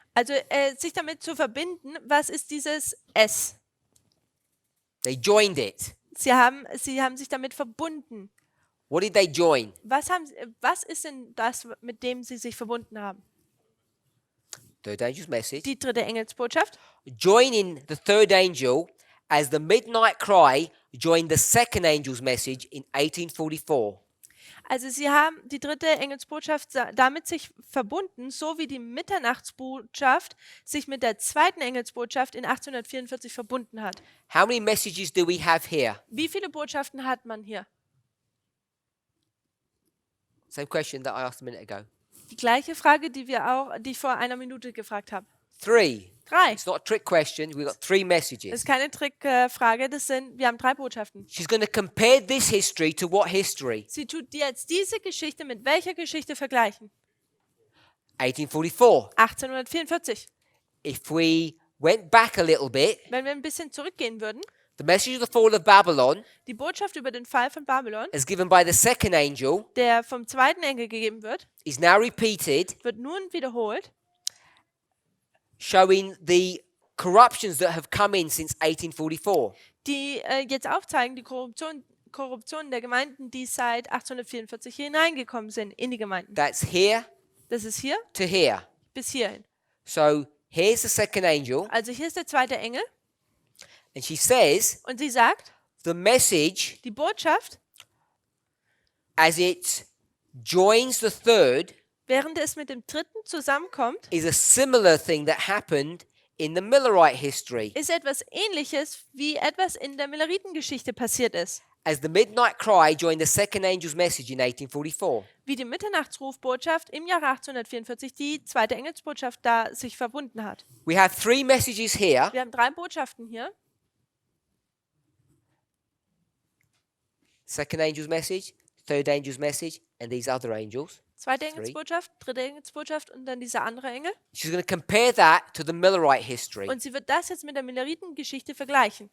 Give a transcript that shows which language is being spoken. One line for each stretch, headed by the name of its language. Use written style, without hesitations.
German: Also sich damit zu verbinden, was ist dieses Es?
English: They joined it.
German: Sie haben sich damit verbunden.
English: What did they join?
German: Was ist denn das, mit dem sie sich verbunden haben?
English: Third angel's message.
German: Die dritte Engelsbotschaft.
English: Joining the third angel as the midnight cry joined the second angel's message in 1844.
German: Also sie haben die dritte Engelsbotschaft damit sich verbunden, so wie die Mitternachtsbotschaft sich mit der zweiten Engelsbotschaft in 1844 verbunden hat.
English: How many messages do we have here?
German: Wie viele Botschaften hat man hier?
English: Same question that I asked a minute ago.
German: Die gleiche Frage, die ich vor einer Minute gefragt habe.
English: 3.
German: 3.
English: It's not a trick question. We've got 3
German: Das
English: messages.
German: ist keine Trickfrage, wir haben 3 Botschaften.
English: She's going to compare this history to what history?
German: Sie tut jetzt diese Geschichte mit welcher Geschichte vergleichen?
English: 1844.
German: 1844.
English: If we went back a little bit,
German: Wenn wir ein bisschen zurückgehen würden,
English: the message of the fall of Babylon,
German: die Botschaft über den Fall von Babylon,
English: as given by the second angel,
German: der vom zweiten Engel gegeben wird,
English: is now repeated,
German: wird nun wiederholt,
English: showing the corruptions that have come in since 1844.
German: die jetzt aufzeigen, die Korruption der Gemeinden, die seit 1844 hineingekommen sind in die Gemeinden.
English: That's here
German: Das ist hier
English: to here.
German: bis hierhin.
English: So here's the second angel,
German: Also hier ist der zweite Engel
English: and she says
German: und sie sagt,
English: the message,
German: die Botschaft,
English: as it joins the third,
German: während es mit dem dritten zusammenkommt,
English: is a similar thing that happened in the Millerite history.
German: ist etwas Ähnliches, wie etwas in der Milleritengeschichte passiert ist.
English: As the midnight cry joined the second angel's message in 1844.
German: Wie die Mitternachtsrufbotschaft im Jahre 1844 die zweite Engelsbotschaft da sich verbunden hat.
English: We have 3 messages here.
German: Wir haben 3 Botschaften hier.
English: Second angel's message, third angel's message, and these other angels.
German: Zweite Engelsbotschaft, dritte Engelsbotschaft und dann dieser andere Engel.
English: She's going to compare that to the Millerite history.
German: Und sie wird das jetzt mit der Milleritengeschichte vergleichen.